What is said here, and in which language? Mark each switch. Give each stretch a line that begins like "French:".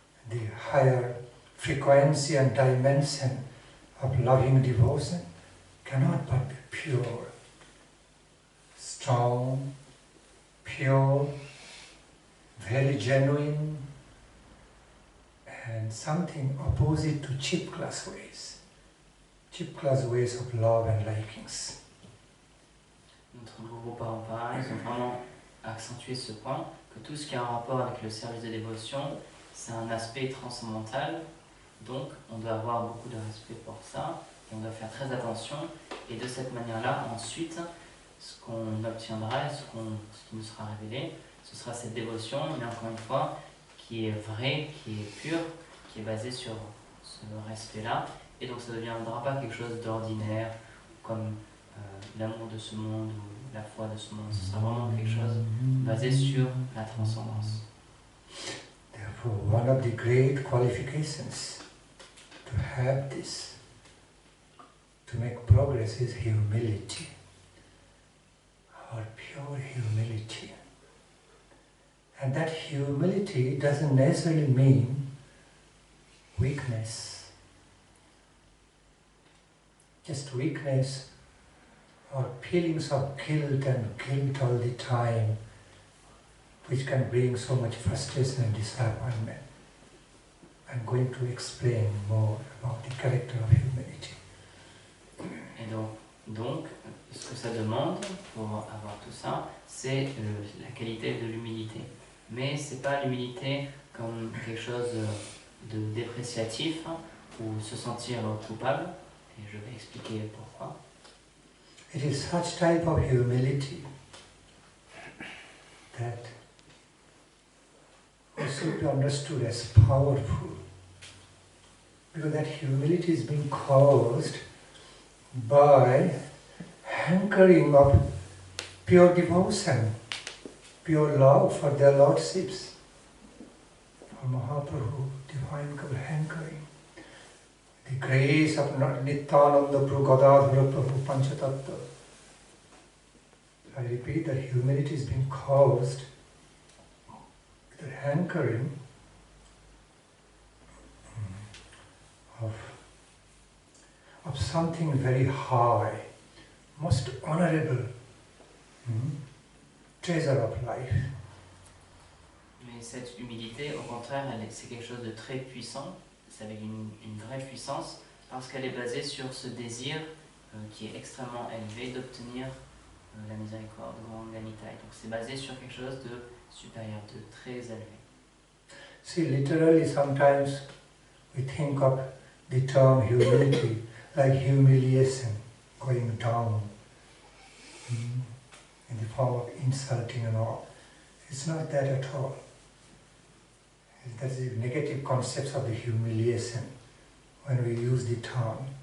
English: The higher frequency and dimension of loving devotion cannot but be pure, strong, pure, very genuine, and something opposite to cheap class ways. cheap class ways of love and likings.
French: Notre groupe parents, ils ont vraiment accentué ce point, que tout ce qui a un rapport avec le service de dévotion, c'est un aspect transcendantal, donc on doit avoir beaucoup de respect pour ça, et on doit faire très attention, et de cette manière-là, ensuite, ce qu'on obtiendra, ce qui nous sera révélé, ce sera cette dévotion, mais encore une fois, qui est vraie, qui est pure, qui est basée sur ce respect-là, et donc ça ne deviendra pas quelque chose d'ordinaire, comme l'amour de ce monde ou la foi de ce monde, ce sera vraiment quelque chose basé sur la transcendance.
English: Therefore, one of the great qualifications to have this, to make progress, is humility, our pure humility. And that humility doesn't necessarily mean weakness. Just weakness or feelings of guilt all the time, which can bring so much frustration and disappointment. I'm going to explain more about the character of humility.
French: Et donc, ce que ça demande pour avoir tout ça, c'est la qualité de l'humilité. Mais c'est pas l'humilité comme quelque chose de dépréciatif ou se sentir coupable. Et je vais expliquer pourquoi.
English: It is such type of humility that should be understood as powerful, because that humility is being caused by hankering of pure devotion, pure love for their lordships, for Mahaprabhu, divine hankering. The grace of Nityananda Prabhu Gadadhara Prabhu Panchatattva. I repeat that humility is being caused with the hankering of something very high, most honorable, treasure of life.
French: Mais cette humilité, au contraire, c'est quelque chose de très puissant. C'est avec une vraie puissance, parce qu'elle est basée sur ce désir qui est extrêmement élevé d'obtenir la miséricorde, Ganita. Donc c'est basé sur quelque chose de supérieur, de très élevé.
English: See, literally sometimes we think of the term humility like humiliation, going down in the form of insulting and all. It's not that at all. That's the negative concepts of the humiliation when we use the term.